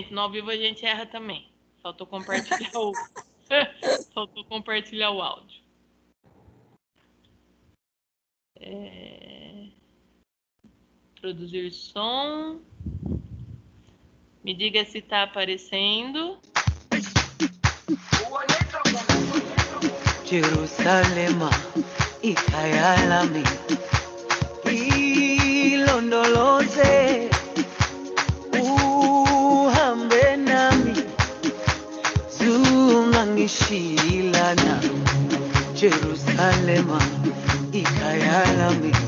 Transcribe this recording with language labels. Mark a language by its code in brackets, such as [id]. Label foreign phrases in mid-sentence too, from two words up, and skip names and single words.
[pt] No ao vivo a gente erra também. Faltou compartilhar Faltou compartilhar o áudio. Produzir som. Me diga se está aparecendo. [zu] Jerusalema ikayalami ilondoloze uhambe nami zungangishilana Jerusalema ikayalami